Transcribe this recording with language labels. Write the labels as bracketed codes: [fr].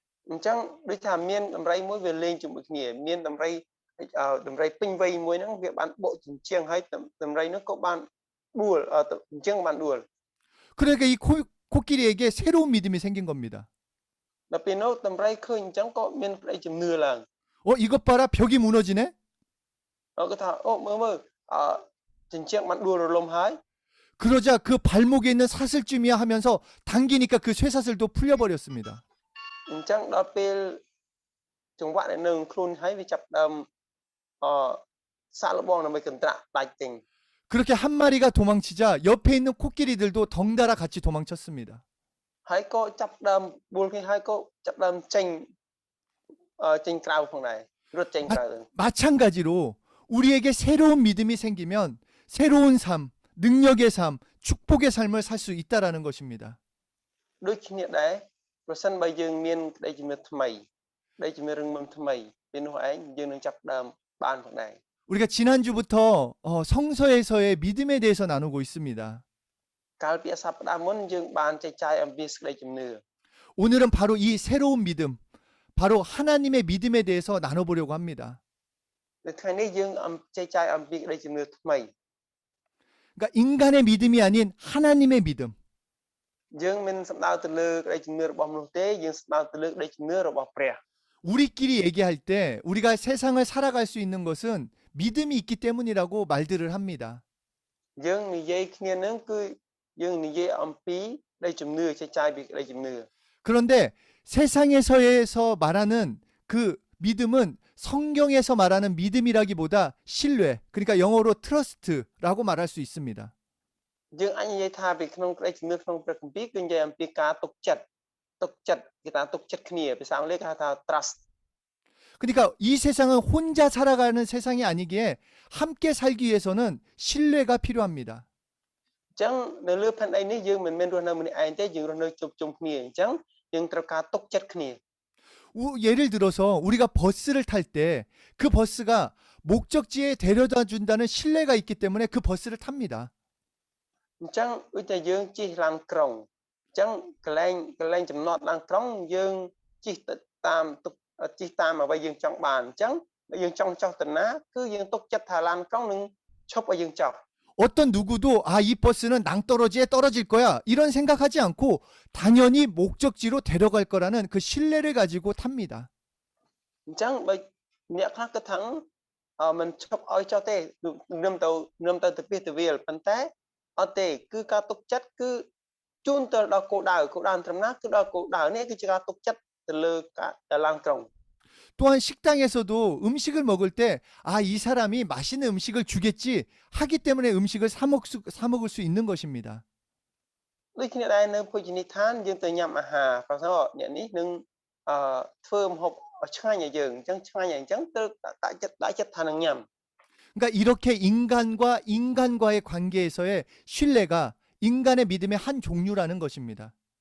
[km] អញ្ចឹងដូចថាមានដំរីមួយវាលេងជាមួយគ្នាមានដំរីពេញវ័យមួយហ្នឹងវាបានបកជញ្ជាំងហើយដំរីនោះក៏បានដួលជញ្ជាំងបានដួល [ko] 그러니까 이 코끼리에게 새로운 믿음이 생긴 겁니다. [km] ដល់ពេលនោះដំរីឃើញអញ្ចឹងក៏មានក្តីជំនឿឡើង [ko] 이것 봐라 벽이 무너지네. [km] គាត់ថាមើលជញ្ជាំងបានដួលរលំហើយ [ko] 그러자 그 발목에 있는 사슬쯤이야 하면서 당기니까 그 쇠사슬도 풀려버렸습니다. [km] អញ្ចឹងដល់ពេលចង្វាក់នៅនឹងខ្លួនហើយវាចាប់ដើមសាកល្បងដើម្បីកន្ត្រាក់ដាច់ចេញ [ko] 그렇게 한 마리가 도망치자 옆에 있는 코끼리들도 덩달아 같이 도망쳤습니다. [km] ហើយក៏ចាប់ដើមបួលគ្នាហើយក៏ចាប់ដើមចេញក្រៅផងដែររត់ចេញក្រៅ [ko] 마찬가지로 우리에게 새로운 믿음이 생기면 새로운 삶, 능력의 삶, 축복의 삶을 살 수 있다라는 것입니다. [km] ដូចគ្នាដែរប្រសិនបើយើងមានក្តីជំនឿថ្មីក្តីជំនឿរឹងមាំថ្មីពេលនោះឯងយើងនឹងចាប់ដើមបានផងដែរ [ko] 우리가 지난주부터 성서에서의 믿음에 대해서 나누고 있습니다. [km] កាលពីសប្តាហ៍មុនយើងបានចែកចាយអំពីសេចក្តីជំនឿ [ko] 오늘은 바로 이 새로운 믿음, 바로 하나님의 믿음에 대해서 나눠보려고 합니다. [km] នៅថ្ងៃនេះយើងចែកចាយអំពីក្តីជំនឿថ្មី [ko] 그러니까 인간의 믿음이 아닌 하나님의 믿음. [km] យើងមិនសំដៅទៅលើក្តីជំនឿរបស់មនុស្សទេយើងសំដៅទៅលើក្តីជំនឿរបស់ព្រះ [ko] 우리끼리 얘기할 때 우리가 세상을 살아갈 수 있는 것은 믿음이 있기 때문이라고 말들을 합니다. [km] យើងនិយាយគ្នានឹងគឺយើងនិយាយអំពីក្តីជំនឿចែកចាយពីក្តីជំនឿ [ko] 그런데 세상에서 말하는 그 믿음은 성경에서 말하는 믿음이라기보다 신뢰, 그러니까 영어로 트러스트라고 말할 수 있습니다. [km] យើងអាចនិយាយថាពីក្នុងក្តីជំនឿក្នុងព្រះគម្ពីរគឺនិយាយអំពីការទុកចិត្តគេថាទុកចិត្តគ្នាភាសាអង់គ្លេសគេហៅថា trust [ko] 그러니까 이 세상은 혼자 살아가는 세상이 아니기에 함께 살기 위해서는 신뢰가 필요합니다. [km] អញ្ចឹងនៅលើផែនដីនេះយើងមិនមែនរស់នៅម្នាក់ឯងទេយើងរស់នៅជុំគ្នាអញ្ចឹង យើងត្រូវការទុកចិត្តគ្នា [ko] 예를 들어서 우리가 버스를 탈 때 그 버스가 목적지에 데려다 준다는 신뢰가 있기 때문에 그 버스를 탑니다. [km] អញ្ចឹងដូចតែយើងជិះឡានក្រុងអញ្ចឹងកន្លែងចំណតឡានក្រុងយើងជិះទៅតាមទុកជិះតាមអ្វីយើងចង់បានអញ្ចឹងបើយើងចង់ចុះទៅណាគឺយើងទុកចិត្តថាឡានក្រុងនឹងឈប់ឲ្យយើងចុះ [ko] 어떤 누구도 이 버스는 낭떠러지에 떨어질 거야 이런 생각하지 않고 당연히 목적지로 데려갈 거라는 그 신뢰를 가지고 탑니다. [km] អញ្ចឹងបើអ្នកខ្លះគិតថាមិនឈប់ឲ្យចុះទេនឹមទៅពីទៅវាលប៉ុន្តែអត់ទេគឺការទុកចិត្តគឺជូនទៅដល់គោលដៅត្រឹមណាគឺដល់គោលដៅនេះគឺជាការទុកចិត្តទៅលើការឡានក្រុង [ko] 또한 식당에서도 음식을 먹을 때 이 사람이 맛있는 음식을 주겠지 하기 때문에 음식을 사 먹을 수 있는 것입니다. [km] ដូចគ្នាដែរនៅភោជនីយដ្ឋានយើងទៅញ៉ាំអាហារប្រសិនអ្នកនេះនឹងធ្វើម្ហូបឆ្ងាញ់ឲ្យយើងអញ្ចឹងឆ្ងាញ់ឲ្យអញ្ចឹងទៅដាក់ចិត្តថានឹងញ៉ាំ [ko] 그러니까 이렇게 인간과 인간과의 관계에서의 신뢰가 인간의 믿음의 한 종류라는 것입니다.